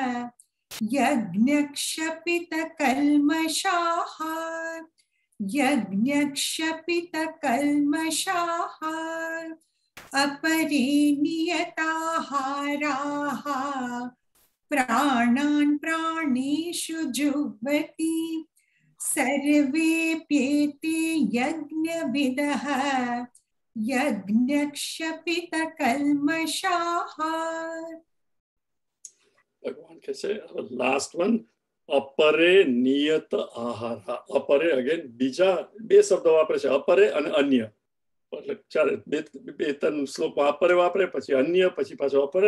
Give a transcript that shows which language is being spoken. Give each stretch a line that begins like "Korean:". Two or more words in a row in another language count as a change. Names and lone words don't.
Sanskrit: यज्ञक्षपितकल्मषाः यज्ञक्षपितकल्मषाः अपरिनियताहाराः प्राणान् प्राणेषु जुह्वति सर्वेप्येते यज्ञविदः यज्ञक्षपितकल्मषाः.
Gujarati: ભગવાન કહે છે
English: last one,
Sanskrit: અપરે નિયત આહાર.
Gujarati: અપરે અગેન બીજા બે શબ્દો વાપરે છે, અપરે અને અન્ય. એટલે ચારે બે ત્રણ શ્લોકમાં અપરે વાપરે, પછી અન્ય, પછી પાછો અપરે.